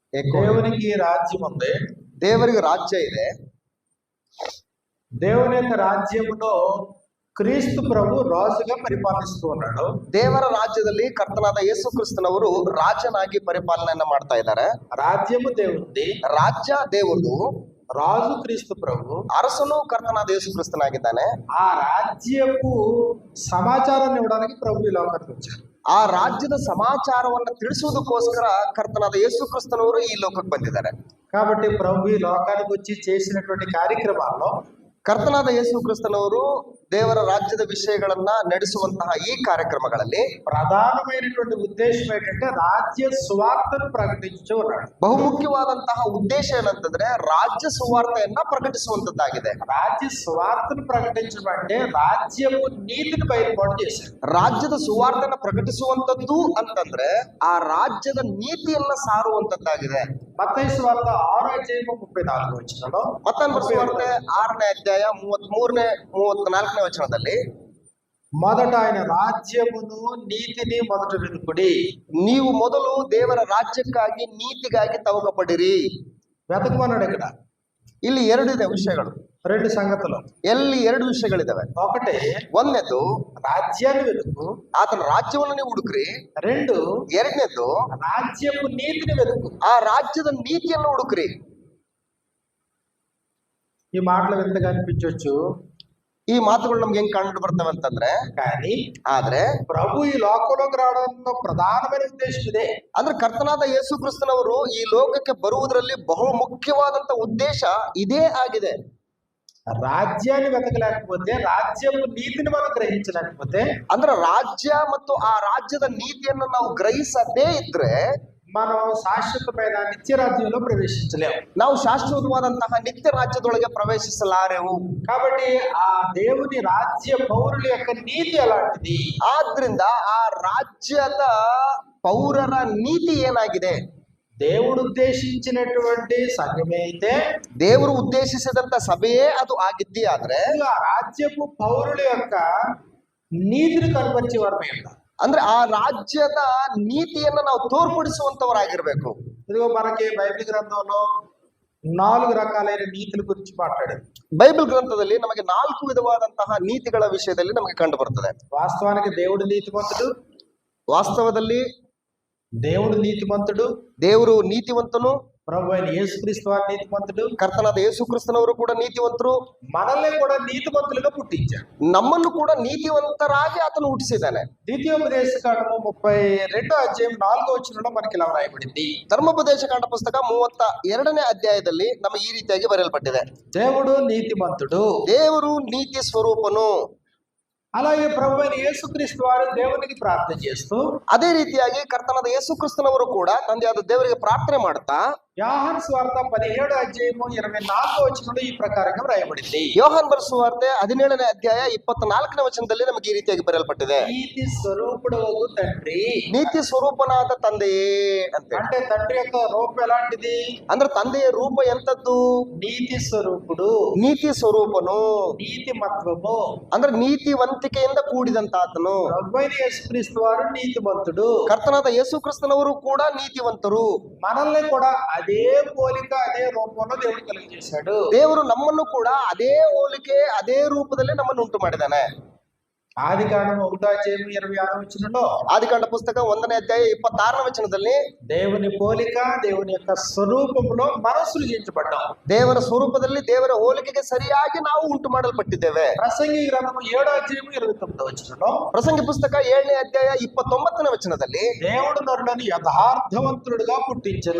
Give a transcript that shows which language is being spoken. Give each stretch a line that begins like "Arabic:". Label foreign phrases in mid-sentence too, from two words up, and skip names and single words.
Telugu: దేవునికి రాజ్యం ఉంది.
Kannada: ದೇವರಿಗೆ ರಾಜ್ಯ ಇದೆ.
Telugu: దేవుని యొక్క రాజ్యములో క్రీస్తు ప్రభు రాజుగా పరిపాలిస్తూ ఉన్నాడు.
Kannada: ದೇವರ ರಾಜ್ಯದಲ್ಲಿ ಕರ್ತನಾದ ಯೇಸು ಕ್ರಿಸ್ತನವರು ರಾಜನಾಗಿ ಪರಿಪಾಲನೆಯನ್ನ ಮಾಡ್ತಾ ಇದ್ದಾರೆ.
Telugu: రాజ్యము దేవునిది,
Kannada: ರಾಜ್ಯ ದೇವರದು,
Telugu: రాజు క్రీస్తు ప్రభు,
Kannada: ಅರಸನು ಕರ್ತನಾದ ಯೇಸು ಕ್ರಿಸ್ತನಾಗಿದ್ದಾನೆ.
Telugu: ఆ రాజ్యపు సమాచారాన్ని ఇవ్వడానికి ప్రభు ఈ లోకానికి వచ్చారు.
Kannada: ಆ ರಾಜ್ಯದ ಸಮಾಚಾರವನ್ನು ತಿಳಿಸುವುದಕ್ಕೋಸ್ಕರ ಕರ್ತನಾದ ಯೇಸು ಕ್ರಿಸ್ತನವರು ಈ ಲೋಕಕ್ಕೆ ಬಂದಿದ್ದಾರೆ.
Telugu: కాబట్టి ప్రభు ఈ లోకానికి వచ్చి చేసినటువంటి కార్యక్రమాల్లో
Kannada: ಕರ್ತನಾದ ಯೇಸು ಕ್ರಿಸ್ತನವರು ದೇವರ ರಾಜ್ಯದ ವಿಷಯಗಳನ್ನ ನಡೆಸುವಂತಹ ಈ ಕಾರ್ಯಕ್ರಮಗಳಲ್ಲಿ
Telugu: ప్రధానమైనటువంటి ఉద్దేశం ఏంటంటే రాజ్య సువార్తను ప్రకటించు ఉన్నాడు.
Kannada: ಬಹುಮುಖ್ಯವಾದಂತಹ ಉದ್ದೇಶ ಏನಂತಂದ್ರೆ ರಾಜ್ಯ ಸುವಾರ್ತೆಯನ್ನ ಪ್ರಕಟಿಸುವಂತದ್ದಾಗಿದೆ.
Telugu: రాజ్య సువార్తను ప్రకటించడం అంటే రాజ్యపు నీతిని బయలుపాటు చేశారు.
Kannada: ರಾಜ್ಯದ ಸುವಾರ್ತೆನ ಪ್ರಕಟಿಸುವಂತದ್ದು ಅಂತಂದ್ರೆ ಆ ರಾಜ್ಯದ ನೀತಿಯನ್ನ ಸಾರುವಂತದ್ದಾಗಿದೆ.
Telugu: మత్తయి సువార్త 6:34
Kannada: ಮತ್ತಾಯನ ಸುವಾರ್ತೆ 6ನೇ ಅಧ್ಯಾಯ 33ನೇ 34ನೇ ವಚನದಲ್ಲಿ
Telugu: మొదట ఆయన రాజ్యమును నీతిని మొదట వెతుకుడి.
Kannada: ನೀವು ಮೊದಲು ದೇವರ ರಾಜ್ಯಕ್ಕಾಗಿ ನೀತಿಗಾಗಿ ತವಕಪಡಿರಿ.
Telugu: వెతకమన్నాడు. ఇక్కడ
Kannada: ಇಲ್ಲಿ ಎರಡಿದೆ ವಿಷಯಗಳು,
Telugu: రెండు సంగతులు.
Kannada: ಎಲ್ಲಿ ಎರಡು ವಿಷಯಗಳಿದಾವೆ.
Telugu: ఒకటి,
Kannada: ಒಂದನೇದು
Telugu: రాజ్యాన్ని వెతుకు,
Kannada: ಆತನ ರಾಜ್ಯವನ್ನು ನೀವು ಹುಡುಕ್ರಿ.
Telugu: రెండు,
Kannada: ಎರಡನೇದು
Telugu: రాజ్యపు నీతిని వెతుకు.
Kannada: ಆ ರಾಜ್ಯದ ನೀತಿಯನ್ನು ಹುಡುಕ್ರಿ.
Telugu: ఈ మాటలు వింతగా అనిపించవచ్చు,
Kannada: ಈ ಮಾತುಗಳು ನಮ್ಗೆ ಹೆಂಗ್ ಕಂಡು ಬರ್ತವೆ ಅಂತಂದ್ರೆ,
Telugu: కానీ
Kannada: ಆದ್ರೆ
Telugu: ప్రభు ఈ లోకంలోకి రావడంలో ప్రధానమైన ఉద్దేశం ఇదే.
Kannada: ಅಂದ್ರೆ ಕರ್ತನಾದ ಯೇಸು ಕ್ರಿಸ್ತನವರು ಈ ಲೋಕಕ್ಕೆ ಬರುವುದರಲ್ಲಿ ಬಹು ಮುಖ್ಯವಾದಂತ ಉದ್ದೇಶ ಇದೇ ಆಗಿದೆ.
Telugu: రాజ్యాన్ని వెతకలేకపోతే, రాజ్యపు నీతిని మనం గ్రహించలేకపోతే,
Kannada: ಅಂದ್ರೆ ರಾಜ್ಯ ಮತ್ತು ಆ ರಾಜ್ಯದ ನೀತಿಯನ್ನು ನಾವು ಗ್ರಹಿಸದೇ ಇದ್ರೆ
Telugu: మనం శాశ్వతమైన నిత్య రాజ్యంలో ప్రవేశించలేము.
Kannada: ನಾವು ಶಾಶ್ವತವಾದಂತಹ ನಿತ್ಯ ರಾಜ್ಯದೊಳಗೆ ಪ್ರವೇಶಿಸಲಾರೆವು.
Telugu: కాబట్టి ఆ దేవుని రాజ్య పౌరుల యొక్క నీతి అలాంటిది.
Kannada: ಆದ್ರಿಂದ ಆ ರಾಜ್ಯದ ಪೌರರ ನೀತಿ ಏನಾಗಿದೆ?
Telugu: దేవుడు ఉద్దేశించినటువంటి సంఘమే అయితే,
Kannada: ದೇವರು ಉದ್ದೇಶಿಸಿದಂತ ಸಭೆಯೇ ಅದು ಆಗಿದ್ದಿ ಆದ್ರೆ
Telugu: ఆ రాజ్యపు పౌరుల యొక్క నీతిని కనపరిచే వారమే ఉంటారు.
Kannada: ಅಂದ್ರೆ ಆ ರಾಜ್ಯದ ನೀತಿಯನ್ನು ನಾವು ತೋರ್ಪಡಿಸುವಂತವರಾಗಿರ್ಬೇಕು.
Telugu: ఇదిగో మనకి బైబిల్ గ్రంథంలో 4 రకాలైన నీతుల గురించి మాట్లాడారు.
Kannada: ಬೈಬಲ್ ಗ್ರಂಥದಲ್ಲಿ ನಮಗೆ 4 ವಿಧವಾದಂತಹ ನೀತಿಗಳ ವಿಷಯದಲ್ಲಿ ನಮಗೆ ಕಂಡು ಬರ್ತದೆ.
Telugu: వాస్తవానికి దేవుడు నీతిమంతుడు,
Kannada: ವಾಸ್ತವದಲ್ಲಿ
Telugu: దేవుడు నీతిమంతుడు,
Kannada: ದೇವರು ನೀತಿವಂತನು,
Telugu: ప్రభు అయిన యేసుక్రీస్తు వారు నీతిమంతుడు,
Kannada: ಕರ್ತನಾದ ಯೇಸು ಕ್ರಿಸ್ತನವರು ಕೂಡ ನೀತಿವಂತರು,
Telugu: మనల్ని కూడా నీతిమంతులుగా పుట్టించాడు.
Kannada: ನಮ್ಮನ್ನು ಕೂಡ ನೀತಿವಂತರಾಗಿ ಆತನು ಹುಟ್ಟಿಸಿದ್ದಾನೆ.
Telugu: ద్వితీయోపదేశకాండము 32:4 మనకి ఇలా రాయబడింది.
Kannada: ಧರ್ಮೋಪದೇಶಕಾಂಡ ಪುಸ್ತಕ 32ನೇ ಅಧ್ಯಾಯದಲ್ಲಿ ನಮಗೆ ಈ ರೀತಿಯಾಗಿ ಬರೆಯಲ್ಪಟ್ಟಿದೆ.
Telugu: దేవుడు నీతిమంతుడు,
Kannada: ದೇವರು ನೀತಿ ಸ್ವರೂಪನು.
Telugu: అలాగే ప్రభు అయిన యేసుక్రీస్తు వారు దేవునికి ప్రార్థన చేస్తూ,
Kannada: ಅದೇ ರೀತಿಯಾಗಿ ಕರ್ತನಾದ ಯೇಸು ಕ್ರಿಸ್ತನವರು ಕೂಡ ತಂದೆಯಾದ ದೇವರಿಗೆ ಪ್ರಾರ್ಥನೆ ಮಾಡ್ತಾ
Telugu: యోహాను సువార్త 17:24 ఈ ప్రకారంగా రాయబడింది.
Kannada: ಯೋಹಾನ್ ಬರೆದ ಸುವಾರ್ತೆ 17ನೇ ಅಧ್ಯಾಯ 24ನೇ ವಚನದಲ್ಲಿ ನಮಗೆ ಈ ರೀತಿಯಾಗಿ ಬರೆಯಲ್ಪಟ್ಟಿದೆ.
Telugu: నీతి స్వరూపుడవు తండ్రి,
Kannada: ನೀತಿ ಸ್ವರೂಪನಾದ ತಂದೆಯೇ ಅಂತ.
Telugu: అంటే తండ్రి యొక్క రూపం ఎలాంటిది?
Kannada: ಅಂದ್ರೆ ತಂದೆಯ ರೂಪ ಎಂತದ್ದು?
Telugu: నీతి స్వరూపుడు,
Kannada: ನೀತಿ ಸ್ವರೂಪನು,
Telugu: నీతిమత్వము.
Kannada: ಅಂದ್ರೆ ನೀತಿವಂತಿಕೆಯಿಂದ ಕೂಡಿದಂತ ಆತನು.
Telugu: ప్రభు అయిన యేసుక్రీస్తు వారు నీతిమంతుడు,
Kannada: ಕರ್ತನಾದ ಯೇಸು ಕ್ರಿಸ್ತನವರು ಕೂಡ ನೀತಿವಂತರು.
Telugu: మనల్ని కూడా అదే పోలిక అదే రూపంలో దేవుడు కలిగజేశాడు.
Kannada: ದೇವರು ನಮ್ಮನ್ನು ಕೂಡ ಅದೇ ಹೋಲಿಕೆ ಅದೇ ರೂಪದಲ್ಲಿ ನಮ್ಮನ್ನು ಉಂಟು ಮಾಡಿದ್ದಾನೆ.
Telugu: ఆదికాండము 1:26
Kannada: ಆದಿಕಾಂಡ ಪುಸ್ತಕ 1ನೇ ಅಧ್ಯಾಯ 26ನೇ ವಚನದಲ್ಲಿ
Telugu: దేవుని పోలిక, దేవుని యొక్క స్వరూపంలో మనం సృజించబడ్డాం.
Kannada: ದೇವರ ಸ್ವರೂಪದಲ್ಲಿ ದೇವರ ಹೋಲಿಕೆಗೆ ಸರಿಯಾಗಿ ನಾವು ಉಂಟು ಮಾಡಲ್ಪಟ್ಟಿದ್ದೇವೆ.
Telugu: ప్రసంగి గ్రంథము 7:29
Kannada: ಪ್ರಸಂಗಿ ಪುಸ್ತಕ 7ನೇ ಅಧ್ಯಾಯ 29ನೇ ವಚನದಲ್ಲಿ
Telugu: దేవుడు నరులను యథార్థవంతుడుగా పుట్టించెను.